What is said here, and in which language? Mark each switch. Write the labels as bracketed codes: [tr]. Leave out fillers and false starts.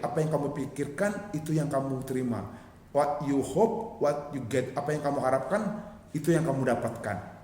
[id] Apa yang kamu pikirkan, itu yang kamu terima. [en] What you hope, what you get. [id] Apa yang kamu harapkan, itu yang kamu dapatkan.